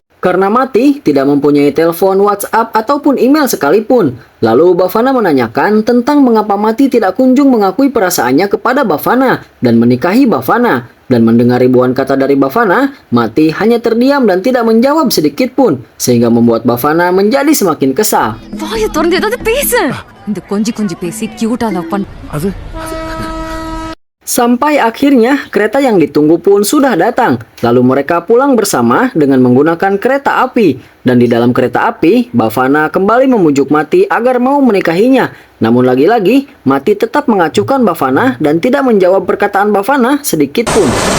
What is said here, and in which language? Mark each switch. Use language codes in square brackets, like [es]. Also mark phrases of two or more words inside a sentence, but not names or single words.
[id] Karena Mati tidak mempunyai telepon, WhatsApp, ataupun email sekalipun. Lalu Bhavana menanyakan tentang mengapa Mati tidak kunjung mengakui perasaannya kepada Bhavana dan menikahi Bhavana. Dan mendengar ribuan kata dari Bhavana, Mati hanya terdiam dan tidak menjawab sedikit pun. Sehingga membuat Bhavana menjadi semakin kesal. [ta] வாயை திறந்து ஏதாவது பேசு இந்த கொஞ்சி கொஞ்சி பேசி [en] cutetaa love [ta] பண்ண அது [id] Sampai akhirnya kereta yang ditunggu pun sudah datang. Lalu mereka pulang bersama dengan menggunakan kereta api. Dan di dalam kereta api, Bhavana kembali memujuk Mati agar mau menikahinya. Namun lagi-lagi, Mati tetap mengacuhkan Bhavana dan tidak menjawab perkataan Bhavana sedikit pun.